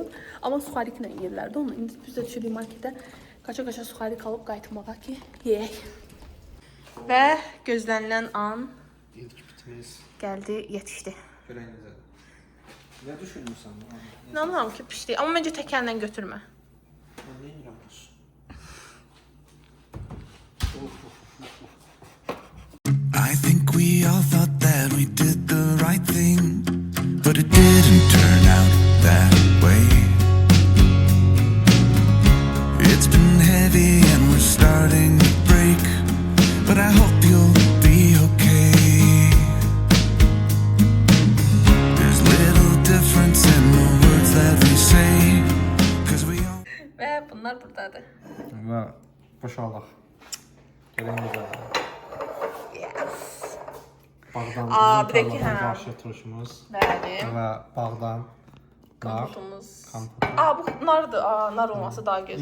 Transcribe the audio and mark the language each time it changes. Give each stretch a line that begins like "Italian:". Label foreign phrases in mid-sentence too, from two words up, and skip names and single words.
Azerbaijani: Amma suxariklə yeyirlərdi onu. İndi biz də düşürük marketə. Qaça-qaça suxarik alıb qayıtmağa ki, yeyək. Və gözlənilən an İlk bitimiz. gəldi, yetişdi. Görək necədir. Nə düşünürsən? İnanıram ki, pişdi. Amma məncə təkərlə götürmə. Mən nə edirəm bu?
English: I think we all thought that we did the right thing, but it didn't turn out that way. It's been heavy and we're starting to break, but I hope you'll be okay. There's little difference in the words that we say, 'cause we all
Azerbaijani: Və bunlar buradadır. Və boşalaq. Görək necədir. Bağdan Bir də ki, hə. qarşı turşumuz Bəli. və bağdan nar. Kompotumuz. Kompot. Bu nardır. Nar olması daha gözəl.